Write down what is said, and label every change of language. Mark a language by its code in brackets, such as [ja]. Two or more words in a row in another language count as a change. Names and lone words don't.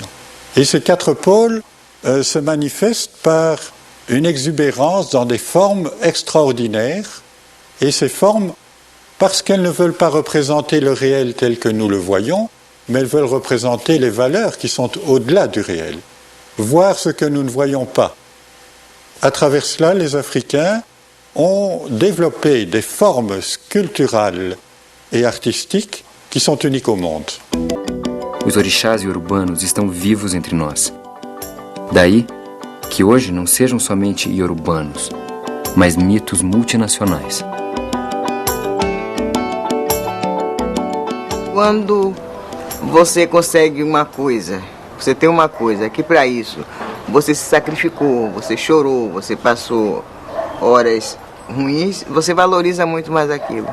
[fr] Et ces 4 pôles se manifestent par une exubérance dans des formes extraordinaires, et ces formes, parce qu'elles ne veulent pas représenter le réel tel que nous le voyons, mais elles veulent représenter les valeurs qui sont au-delà du réel. Voir ce que nous ne voyons pas. À travers cela, les Africains ont développé des formes sculpturales et artistiques qui sont uniques au monde. [pt] Os orixás iorubanos estão vivos entre nós. Daí que hoje não sejam somente iorubanos, mas mitos multinacionais. Quando você consegue uma coisa, você tem uma coisa que para isso você se sacrificou, você chorou, você passou horas ruins, você valoriza muito mais aquilo.